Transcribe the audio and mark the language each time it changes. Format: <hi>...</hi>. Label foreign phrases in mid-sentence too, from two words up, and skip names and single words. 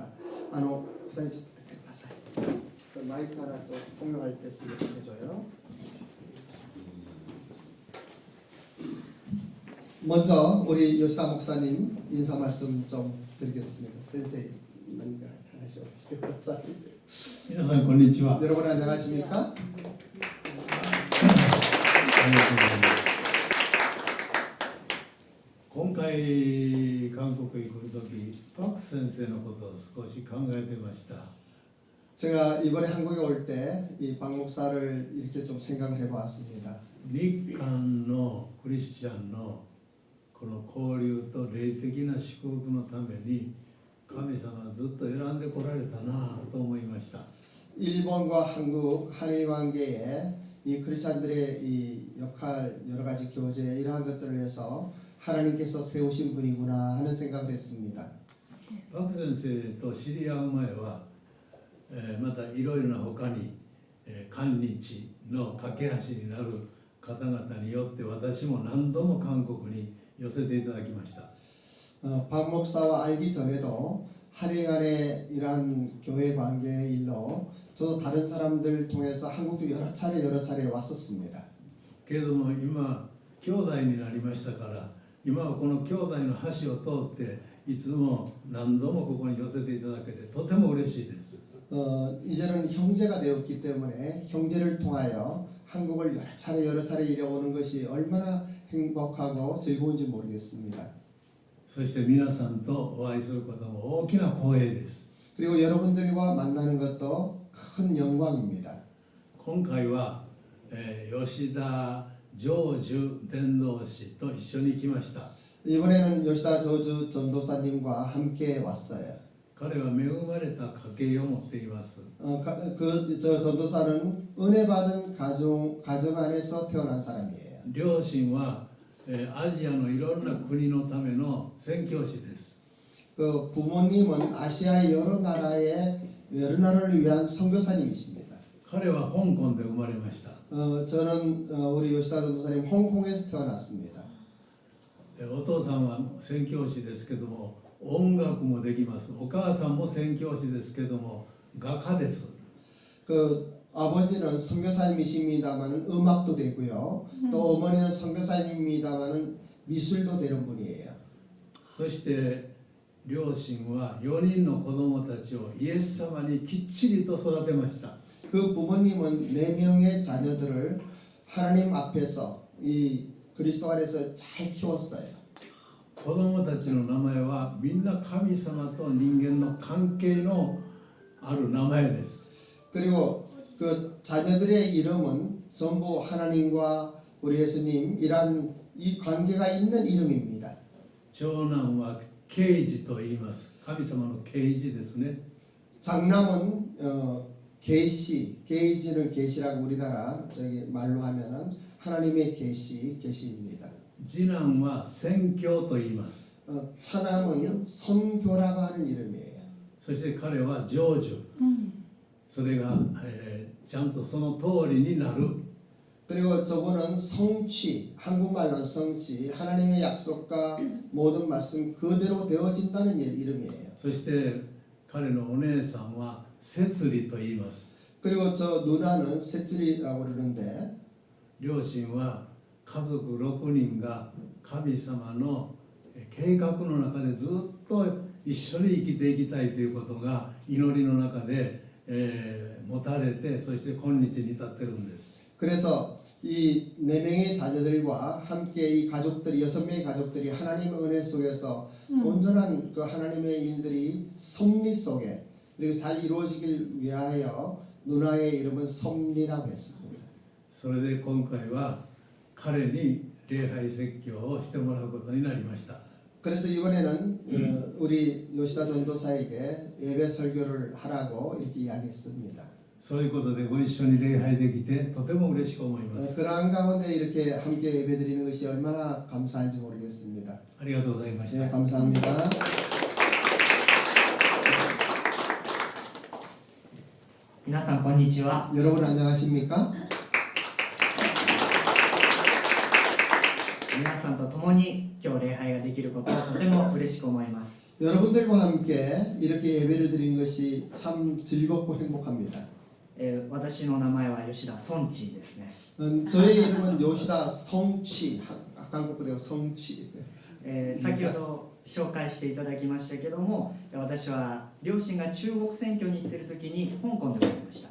<ko>부단히 좀 부탁드립니다. 그 마이크 하나 또 공용할 때 쓰게 해줘요. 먼저 우리 요시다 목사님 인사 말씀 좀 드리겠습니다. 센세이 뭔가 하시오.</ko> <ja>皆さんこんにちは。</ja> <ko>여러분 안녕하십니까?</ko> <ja>今回韓国へ来るとき、パク先生のことを少し考えてました。</ja> <ko>제가 이번에 한국에 올 때 이 박 목사를 이렇게 좀 생각을 해보았습니다.</ko> <ja>日韓のクリスチャンのこの交流と霊的な祝福のために神様はずっと選んでこられたなと思いました。</ja> <ko>일본과 한국 한일 관계에 이 크리스찬들의 이 역할 여러 가지 교제 이러한 것들을 위해서 하나님께서 세우신 분이구나 하는 생각을 했습니다.</ko> <ja>パク先生と知り合う前は、またいろいろな他に、韓日の架け橋になる方々によって私も何度も韓国に寄せていただきました。</ja> <ko>박 목사와 알기 전에도 한일 간의 이러한 교회 관계의 일로 저도 다른 사람들 통해서 한국도 여러 차례 왔었습니다.</ko> <ja>けれども今兄弟になりましたから今はこの兄弟の橋を通っていつも何度もここに寄せていただけてとても嬉しいです。</ja> <ko>이제는 형제가 되었기 때문에 형제를 통하여 한국을 여러 차례 이뤄오는 것이 얼마나 행복하고 즐거운지 모르겠습니다.</ko> <ja>そして皆さんとお会いすることも大きな光栄です。</ja> <ko>그리고 여러분들과 만나는 것도 큰 영광입니다.</ko> <ja>今回は、吉田成就伝道師と一緒に来ました。</ja> <ko>이번에는 요시다 저주 전도사님과 함께 왔어요.</ko> <ja>彼は恵まれた家系を持っています。</ja> <ko>저 전도사는 은혜 받은 가정 안에서 태어난 사람이에요.</ko> <ja>両親は、アジアのいろんな国のための宣教師です。</ja> <ko>그 부모님은 아시아의 여러 나라를 위한 선교사님이십니다.</ko> <ja>彼は香港で生まれました。</ja> <ko>저는 우리 요시다 전도사님 홍콩에서 태어났습니다.</ko> <ja>お父さんは宣教師ですけども音楽もできます。お母さんも宣教師ですけども画家です。</ja> <ko>그 아버지는 선교사님이십니다만은 음악도 되고요. 또 어머니는 선교사님입니다만은 미술도 되는 분이에요.</ko> <ja>そして両親は4人の子供たちをイエス様にきっちりと育てました。</ja> <ko>그 부모님은 4명의 자녀들을 하나님 앞에서 이 그리스도 안에서 잘 키웠어요.</ko> <ja>子供たちの名前はみんな神様と人間の関係のある名前です。</ja> <ko>그리고 그 자녀들의 이름은 전부 하나님과 우리 예수님 이란 이 관계가 있는 이름입니다.</ko> <ja>長男は啓示と言います。神様の啓示ですね。</ja> <ko>장남은 계시는 계시라고 우리나라 저기 말로 하면은 하나님의 계시입니다.</ko> <ja>次男は宣教と言います。</ja> <ko>차남은 선교라고 하는 이름이에요.</ko> <ja>そして彼は成就、それが、ちゃんとその通りになる。</ja> <ko>그리고 저분은 성취, 한국말로 성취, 하나님의 약속과 모든 말씀 그대로 되어진다는 이름이에요.</ko> <ja>そして彼のお姉さんは摂理と言います。</ja> <ko>그리고 저 누나는 셋째리라고 그러는데</ko> <ja>両親は家族6人が神様の計画の中でずっと一緒に生きていきたいということが祈りの中で、持たれてそして今日に至ってるんです。</ja> <ko>그래서 이 4명의 자녀들과 함께 이 가족들이 6명의 가족들이 하나님의 은혜 속에서 온전한 그 하나님의 일들이 섭리 속에 그리고 잘 이루어지길 위하여 누나의 이름은 섭리라고 했습니다.</ko> <ja>それで今回は彼に礼拝説教をしてもらうことになりました。</ja> <ko>그래서 이번에는 우리 요시다 전도사에게 예배 설교를 하라고 이렇게 이야기했습니다.</ko> <ja>そういうことでご一緒に礼拝できてとても嬉しく思います。</ja> <ko>그러한 가운데 이렇게 함께 예배드리는 것이 얼마나 감사한지 모르겠습니다.</ko> <ja>ありがとうございました。</ja> <ko>네, 감사합니다.</ko> <ja>皆さんこんにちは。</ja> <ko>여러분 안녕하십니까?</ko> <ja>皆さんと共に今日礼拝ができることをとても嬉しく思います。</ja> <ko>여러분들과 함께 이렇게 예배를 드리는 것이 참 즐겁고 행복합니다.</ko> <ja>私の名前は吉田孫地ですね。</ja> <ko>저의 이름은 요시다 성치, 한국어로 성치.</ko> <ja>先ほど紹介していただきましたけども、私は両親が中国選挙に行っている時に香港で生まれました。</ja>